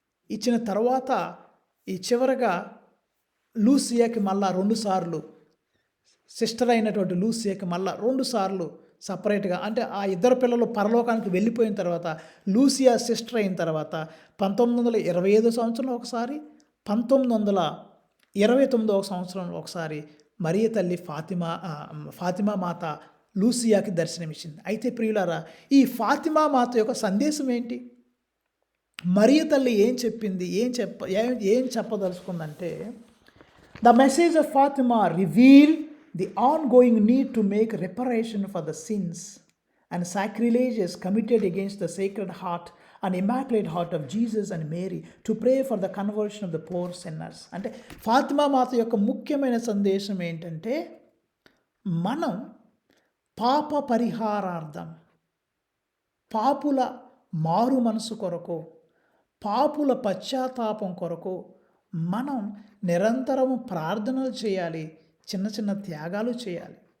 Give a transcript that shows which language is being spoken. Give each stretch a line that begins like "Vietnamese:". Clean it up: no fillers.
Telugu: ఇచ్చిన తర్వాత ఈ చివరగా లూసియాకి మళ్ళా 2 సార్లు, సిస్టర్ అయినటువంటి లూసియాకి మళ్ళా 2 సార్లు సపరేట్గా, అంటే ఆ ఇద్దరు పిల్లలు పరలోకానికి వెళ్ళిపోయిన తర్వాత లూసియా సిస్టర్ అయిన తర్వాత 1925 సంవత్సరంలో ఒకసారి, 1929 సంవత్సరంలో ఒకసారి మరియ తల్లి ఫాతిమా మాత లూసియాకి దర్శనమిచ్చింది. అయితే ప్రియులారా, ఈ ఫాతిమా మాత యొక్క సందేశం ఏంటి? మరియ తల్లి ఏం చెప్పింది, ఏం చెప్పదలుచుకుందంటే,
English: The message of Fatima reveal the ongoing need to make reparation for the sins and sacrileges committed against the Sacred Heart and Immaculate Heart of Jesus and Mary, to pray for the conversion of the poor sinners.
Telugu: అంటే ఫాతిమా మాత యొక్క ముఖ్యమైన సందేశం ఏంటంటే, మనం పాప పరిహారార్థం, పాపుల మారు మనసు కొరకు, పాపుల పశ్చాత్తాపం కొరకు మనం నిరంతరము ప్రార్థనలు చేయాలి, చిన్న చిన్న త్యాగాలు చేయాలి.